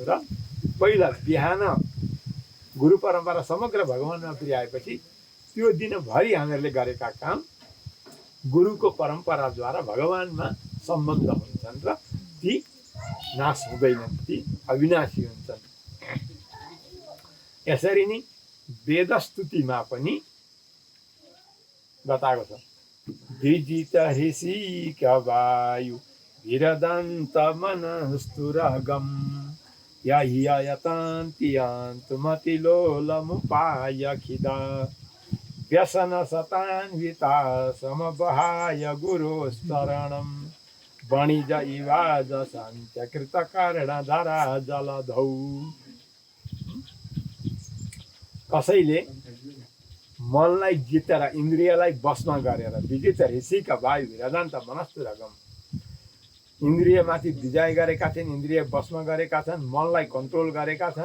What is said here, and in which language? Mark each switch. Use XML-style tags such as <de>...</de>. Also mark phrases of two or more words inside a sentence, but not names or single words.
<ne>र पहिला बिहान गुरु परम्परा समग्र भगवानमा पुर्याएपछि त्यो दिनभरि हामीहरूले गरेका काम गुरुको परम्पराद्वारा भगवानमा सम्बन्ध हुन्छन् र ती नाश हुँदैनन्, ती अविनाशी हुन्छन्। यसरी नै वेदस्तुतिमा पनि बताएको छ।</ne> <sa>विजित ऋषि वायु विरदन्त मनस्तुरगम् यहियतान्तियान्तुमतिलोलमुपायखिदा व्यसनशतान्विता समबहाय गुरोस्तरणम् वणिज इवाज सन्त्यकृतकर्णधरा जलधौ।</sa> <ne>कसैले मनलाई जितेर इन्द्रियलाई बसमा गरेर</ne> <sa>विजित ऋषिका वायु विरदान्त मनस्तुरगम,</sa> <ne>इन्द्रियमाथि विजय गरेका छन्, इन्द्रिय बसमा गरेका छन्, मनलाई कन्ट्रोल गरेका छन्।</ne>